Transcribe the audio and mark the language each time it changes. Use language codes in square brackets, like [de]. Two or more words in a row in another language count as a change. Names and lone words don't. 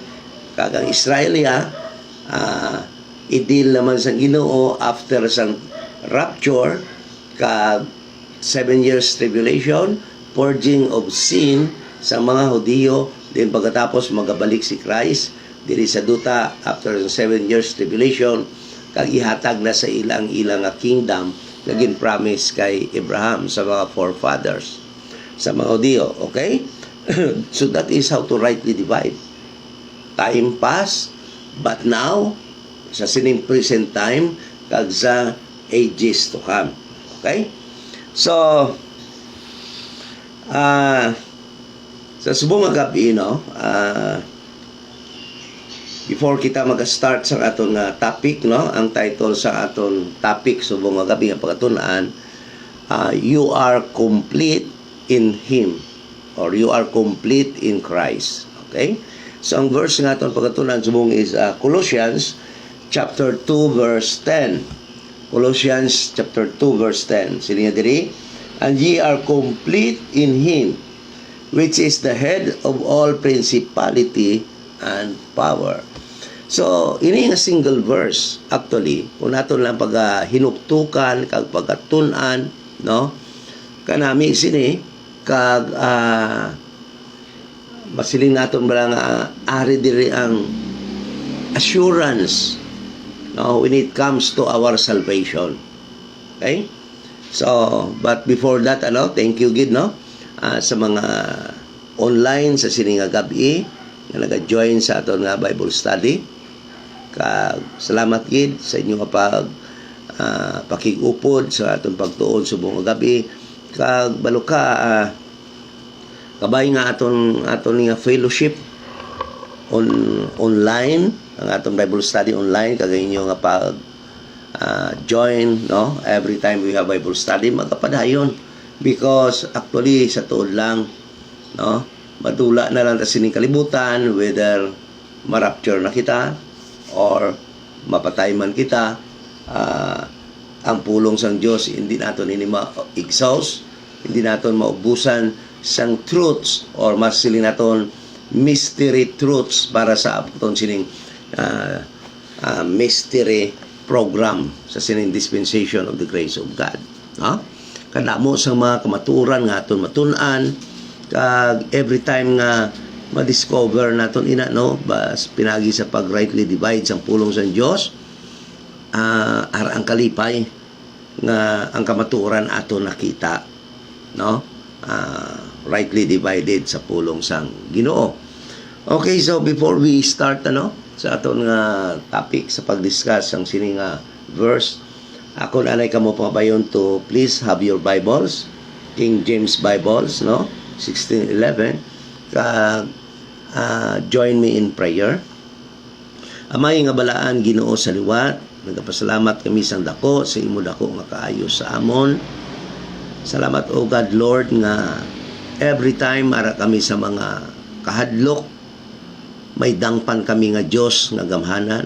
[hil] Kag ang Israelia idil naman sa Ginoo after sa rapture, kag [en] 7 years tribulation, purging of sin [hil] sa mga Hudiyo, then pagkatapos magabalik si Christ diri sa duta [en] after 7 years tribulation, [hil] kag ihatag na sa ilang kingdom na gin-promise kay Abraham sa mga forefathers sa mga Hudiyo. Okay? [en] So that is how to rightly divide. Time pass, but now [hil] sa sining [en] present time [hil] kag sa [en] ages to come. Okay? [hil] So Sa subong nga gabi, no, before kita mag-start sa aton nga topic, no, ang title sa aton topic subong nga gabi nga pagatunan, [en] you are complete in Him, or you are complete in Christ. Okay? [hil] So ang verse nga aton pagatunan subong is Colossians [en] chapter 2 verse 10. Colossians chapter 2 verse 10. [hil] Sili nga diri, [en] and ye are complete in Him, which is the head of all principality and power. [hil] So, ini nga single verse, actually, kung naton lang hinuktukan, kag pagkatunan, no? Kanami sini, kag, masiling naton ba nga, ari diri ang assurance, no? [en] When it comes to our salvation. Okay? So, but before that, thank you, [hil] Gid, no? Sa mga online sa sininga gabi, na nag-join sa aton nga Bible study. Salamat gid sa inyo nga pakigupod sa atong pagtuon subong gabi. Kag baluka kabay nga aton nga [en] fellowship online, [hil] ang atong [en] Bible study online, [hil] kag inyo nga join, no, [en] every time we have Bible study [hil] magapadayon, [en] because actually [hil] sa tuod lang, no, madula na lang ta sining kalibutan whether marapture na kita or mapatay man kita. Ang pulong sang Dios hindi naton ini ma-exhaust, hindi naton maubusan sang truths, or mas siling naton [en] mystery truths [hil] para sa aton sining [en] mystery program [hil] sa sining [en] dispensation of the grace of God, [hil] no? Kadamo sa mga kamaturan nga aton matun-an, kag [en] every time [hil] nga ma-discover naton ina, no, bas pinagi sa pag- [en] rightly divide [hil] sang pulong sa Dios, ang kalipay nga ang kamaturan aton nakita, no, [en] rightly divided [hil] sa pulong sang Ginoo. [en] Okay, so before we start, [hil] sa aton nga topic sa pag-discuss ang sining verse, ako anay kamo pabayon [en] to please have your Bibles, King James Bibles, [hil] no, 1611. [en] Join me in prayer. [hil] Amay nga balaan Ginoo sa liwat, nagapasalamat kami sang dako sa imo dako nga kaayo sa amon. Salamat, O [en] God Lord, [hil] nga [en] every time [hil] ara kami sa mga kahadlok, may dangpan kami nga Dios nga gamhanan.